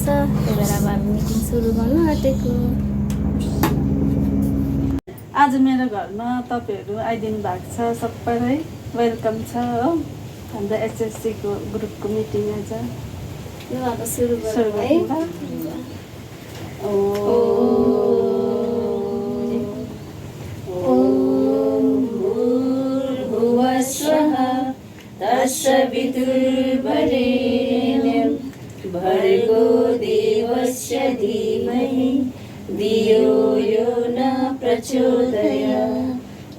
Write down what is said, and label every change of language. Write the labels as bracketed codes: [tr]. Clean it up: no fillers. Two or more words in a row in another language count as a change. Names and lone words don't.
[ne] त्यही भएर अब हामी मिटिङ सुरु गर्नु आँटेको। आज मेरो घरमा तपाईँहरू आइदिनु भएको छ, सबैलाई वेलकम छ हो। हाम्रो एसएससीको [en] groupको meeting [ne] आज यो अब सुरु गरौँ है। [sa] तत्सवितुर्वरेण्यं भर्गो देवस्य धीमहि धियो यो न प्रचोदयात्।